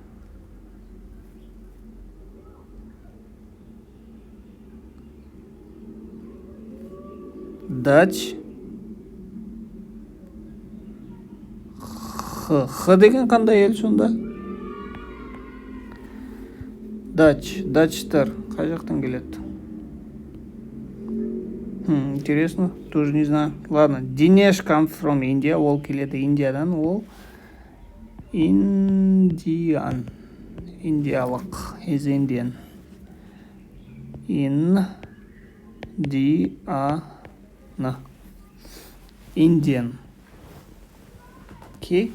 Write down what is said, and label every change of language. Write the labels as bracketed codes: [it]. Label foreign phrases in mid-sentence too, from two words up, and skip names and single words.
[kk] Дач. Х деген қандай ел сонда? Дачтар. Қай жақтан келеді? [ru] Интересно. Тоже не знаю. Ладно. [en] Динеш comes from India. [kk] Ол келеді Индиядан. Ол Индиан. Индиялық. [en] Is Indian. [kk] Индиан. Окей.